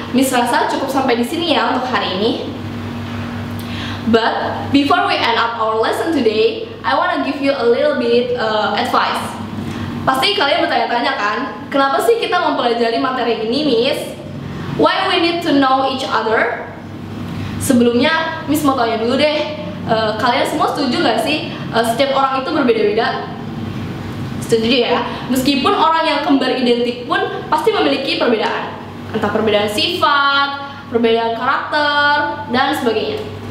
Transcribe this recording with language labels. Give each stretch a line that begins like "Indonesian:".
Indonesian: Miss rasa cukup sampai di sini ya untuk hari ini.
English: But before we end up our lesson today, I want to give you a little bit advice.
Indonesian: Pasti kalian bertanya-tanya kan, kenapa sih kita mempelajari materi ini, Miss?
English: Why we need to know each other?
Indonesian: Sebelumnya, Miss mau tanya dulu deh, kalian semua setuju gak sih setiap orang itu berbeda-beda? Setuju ya? Meskipun orang yang kembar identik pun pasti memiliki perbedaan. Entah perbedaan sifat, perbedaan karakter, dan sebagainya.